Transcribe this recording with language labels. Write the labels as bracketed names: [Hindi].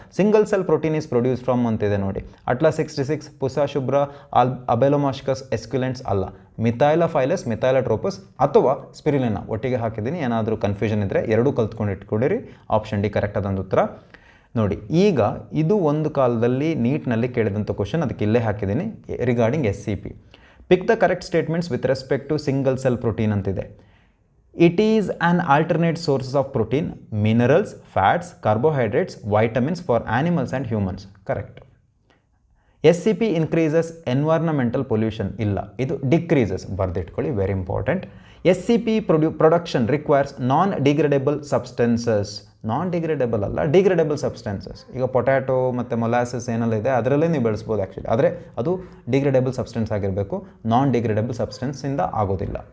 [English] single cell protein is produce from [Kannada] ಅಂತಿದೆ ನೋಡಿ. Atlas 66, Pusa ಶುಭ್ರ, ಅಬೆಲೊಮಾಸ್ಕಸ್ ಎಸ್ಕ್ಯುಲೆಂಟ್ಸ್ ಅಲ್ಲ, ಮಿಥೈಲೋಫೈಲಸ್ ಮಿಥೈಲೋಟ್ರೋಪಸ್ ಅಥವಾ ಸ್ಪಿರುಲಿನಾ ಒಟ್ಟಿಗೆ ಹಾಕಿದ್ದೀನಿ. ಏನಾದರೂ ಕನ್ಫ್ಯೂಷನ್ ಇದ್ದರೆ ಎರಡೂ ಕಲ್ತ್ಕೊಂಡು ಇಟ್ಕೊಂಡಿರಿ. ಆಪ್ಷನ್ ಡಿ ಕರೆಕ್ಟ್ ಆದಂಥ ಉತ್ತರ. ನೋಡಿ, ಈಗ ಇದು ಒಂದು ಕಾಲದಲ್ಲಿ ನೀಟ್ನಲ್ಲಿ ಕೇಳಿದಂಥ ಕ್ವಶನ್, ಅದಕ್ಕೆ ಇಲ್ಲೇ ಹಾಕಿದ್ದೀನಿ regarding SCP. [English] pick the correct statements with respect to single cell protein [Kannada] ಅಂತಿದೆ. [English] It is an alternate source of protein, minerals, fats, carbohydrates, vitamins for animals and humans. Correct. SCP increases environmental pollution. [Kannada] ಇಲ್ಲ, ಇದು [English] decreases. [Kannada] ಬರ್ದಿಟ್ಕೊಳ್ಳಿ, [English] Very important. SCP production requires non-degradable substances. [Kannada] ನಾನ್-ಡಿಗ್ರೇಡೇಬಲ್ ಅಲ್ಲ, degradable substances. ಈಗ potato ಮತ್ತು molasses ಏನೆಲ್ಲ ಇದೆ ಅದರಲ್ಲೇ ನೀವು ಬೆಳೆಸ್ಬೋದು ಆ್ಯಕ್ಚುಲಿ. ಆದರೆ ಅದು ಡಿಗ್ರೇಡೇಬಲ್ ಸಬ್ಸ್ಟೆನ್ಸ್ ಆಗಿರಬೇಕು, ನಾನ್ ಡಿಗ್ರೇಡೇಬಲ್ ಸಬ್ಸ್ಟೆನ್ಸಿಂದ ಆಗೋದಿಲ್ಲ.